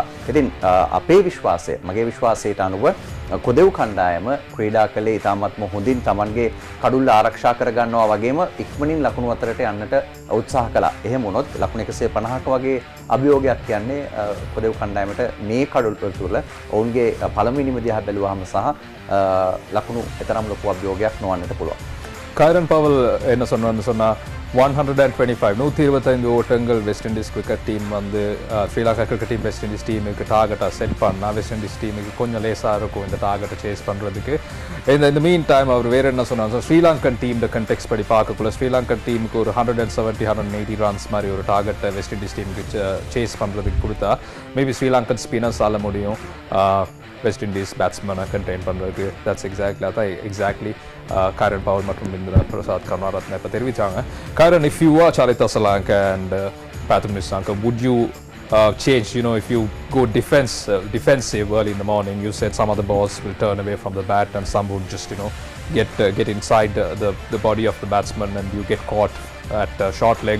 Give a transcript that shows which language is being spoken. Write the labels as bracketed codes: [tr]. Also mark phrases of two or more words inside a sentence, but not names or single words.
[si] ඉතින් අපේ විශ්වාසය, මගේ විශ්වාසයට අනුව කොදෙව් කණ්ඩායම ක්‍රීඩා කළේ ඉතාමත්ම හොඳින් Tamanගේ කඩුල්ල ආරක්ෂා කර ගන්නවා වගේම ඉක්මනින් ලකුණු අතරට යන්නට උත්සාහ කළා. එහෙම වුණොත් ලකුණු 150ක වගේ අභියෝගයක් කියන්නේ කොදෙව් කණ්ඩායමට මේ කඩුල්ල තුළ ඔවුන්ගේ පළමුවෙනිම දිහා බැලුවාම සහ ලකුණු එතරම් ලොකු අභියෝගයක් නොවන්නට පුළුවන්. [ta] கைரன் பவல் என்ன சொன்னான்னு சொன்னா 125 125 ஓட்டங்கள் வெஸ்ட் இண்டீஸ் [en] cricket team [ta] வந்து [en] Sri Lanka cricket team [ta] வெஸ்ட் இண்டீஸ் டீமுக்கு டார்கெட்டாக செட் பண்ணா வெஸ்ட் இண்டீஸ் டீமுக்கு கொஞ்சம் லேசாக இருக்கும் இந்த டார்கெட்டை சேஸ் பண்ணுறதுக்கு. இந்த [en] mean time [ta] அவர் வேறு என்ன சொன்னாங்க, [en] Sri Lankan team context [ta] படி பார்க்கக்குள்ள ஸ்ரீலங்கன் டீமுக்கு ஒரு 170 180 ரன்ஸ் மாதிரி ஒரு டார்கெட்டை வெஸ்ட் இண்டீஸ் டீமுக்கு சேஸ் பண்ணுறதுக்கு கொடுத்தா [en] maybe Sri Lankan spinners [ta] முடியும் வெஸ்ட் இண்டீஸ் பேட்ஸ்மேனை கண்டெயின் பண்ணுறதுக்கு. [en] that's exactly [ta] அதான் எக்ஸாக்ட்லி Kieran Powell மற்றும் இந்திர பிரசாத் கருணாரத்ன இப்போ தெரிவித்தாங்க. [en] Kieran, if you are Charita Salanka and Pathum Nisanka, would you change, if you go defensive early in the morning, you said some of the balls will turn away from the bat and some would just, get inside the body of the batsman and you get caught at short leg.